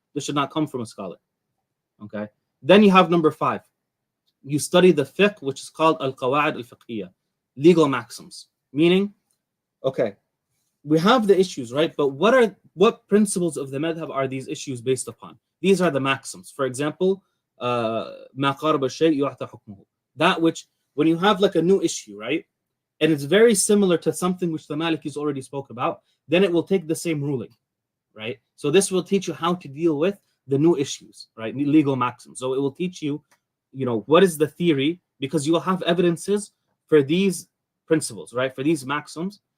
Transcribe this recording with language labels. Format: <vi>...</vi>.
<en>This should not come from a scholar. Okay. Then you have number 5. You study the fiqh, which is called al-Qawa'id al-Fiqhiyya, legal maxims. Meaning, okay, we have the issues, right? But what principles of the madhab are these issues based upon? These are the maxims. For example,</en> <ar>ما قارب الشيء يعطى حكمه.</ar> <en>That which, when you have like a new issue, right? And it's very similar to something which the Malikis already spoke about, then it will take the same ruling, right? So this will teach you how to deal with the new issues, right? Legal maxims. So it will teach you, what is the theory, because you will have evidences for these principles, right? For these maxims.</en>